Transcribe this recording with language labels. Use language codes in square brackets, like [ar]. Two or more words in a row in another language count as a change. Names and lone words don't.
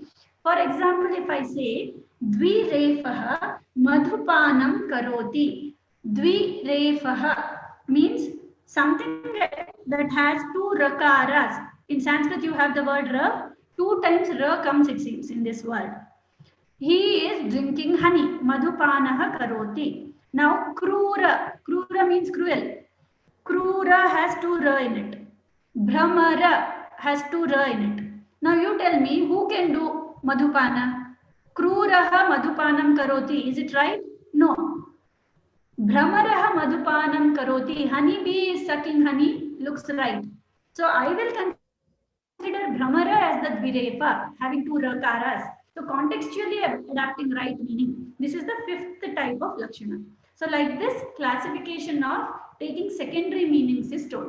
[en] For example, if I say [sa] Dvirefaha Madhupanam Karoti. [en] Dvirefaha means something that has two rakaras. In Sanskrit, you have the word ra. 2 times ra comes, it seems, in this word. He is drinking honey. [sa] Madhupanaha karoti. [en] Now, krura. Krura means cruel. Krura has 2 ra in it. Brahmara has 2 ra in it. Now, you tell me who can do madhupana? [sa] Kruraha madhupanam karoti. [en] Is it right? No. [sa] Brahmaraha madhupanam karoti. [en] Honeybee is sucking honey. Looks right. So, I will consider Brahmara as the Dvirefa, having 2 rakaras. So contextually adapting right meaning. This is the 5th type of Lakshana. So like this classification of taking secondary meanings is told.